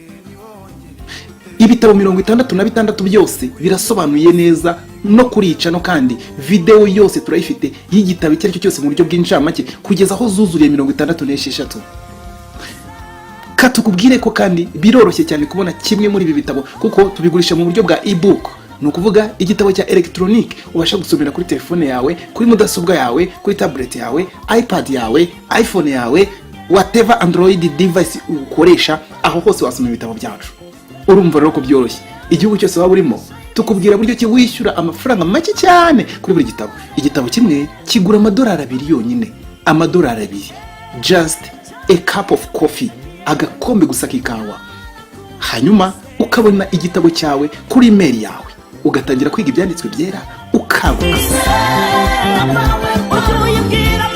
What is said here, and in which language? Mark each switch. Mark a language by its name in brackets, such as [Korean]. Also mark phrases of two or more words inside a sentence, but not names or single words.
[Kinyarwanda] Ibitabo 66 byose birasobanuye neza no kurica no kandi video yose turayifite y'igitabo cyari cyo cyose mu buryo bw'incamake kugeza aho zuzuriye 66. Katukubwire ko kandi biroroshye cyane kubona kimwe muri ibi bitabo kuko tubigurisha mu buryo bwa ebook. Ni ukuvuga igitabo cya electronic ubasha gusomera kuri telefone yawe, kuri mudasobwa yawe, kuri tablet yawe, iPad yawe, iPhone yawe, [English] whatever Android device [Kinyarwanda] ukoresha, aho hose wasoma ibitabo byacu. Urumva rero ko byoroshye. Igihugu cyose waba urimo tukubwira buryo ki wishyura amafaranga make cyane kuri buri gitabo. Igitabo kimwe kigura $2 yonyine. $2. [English] Just a cup of coffee. [Kinyarwanda] Agakombe gusa k'ikawa. Hanyuma ukabona igitabo cyawe kuri email yawe. Ugatangira kwiga ibyanditswe byera ukaguka.